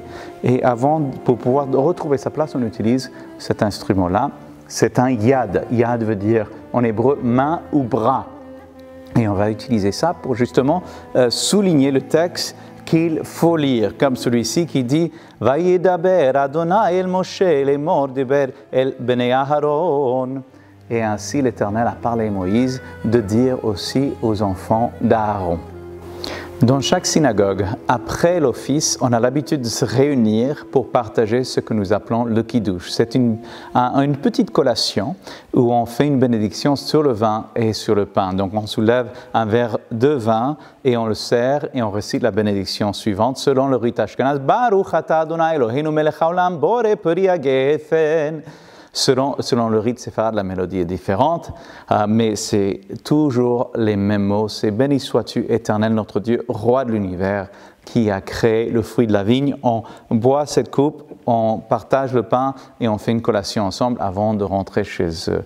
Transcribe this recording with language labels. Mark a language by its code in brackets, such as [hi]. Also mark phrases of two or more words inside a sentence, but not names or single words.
[fr] Et pour pouvoir retrouver sa place, on utilise cet instrument-là. C'est un yad. Yad veut dire en hébreu main ou bras. Et on va utiliser ça pour justement souligner le texte qu'il faut lire, comme celui-ci qui dit « [he] וידבר אדוני אל משה לאמר דבר אל בני אהרן [fr] » Et ainsi l'Éternel a parlé à Moïse de dire aussi aux enfants d'Aaron. Dans chaque synagogue, après l'office, on a l'habitude de se réunir pour partager ce que nous appelons le kiddush. C'est une petite collation où on fait une bénédiction sur le vin et sur le pain. Donc on soulève un verre de vin et on le sert et on récite la bénédiction suivante selon le rite ashkenaz. [he] ברוך אתה אדוני אלוהינו מלך העולם בורא פרי הגפן. [fr] Selon le rite séfarade, la mélodie est différente, mais c'est toujours les mêmes mots. C'est « Béni sois-tu, Éternel, notre Dieu, roi de l'univers, qui a créé le fruit de la vigne. » On boit cette coupe, on partage le pain et on fait une collation ensemble avant de rentrer chez eux.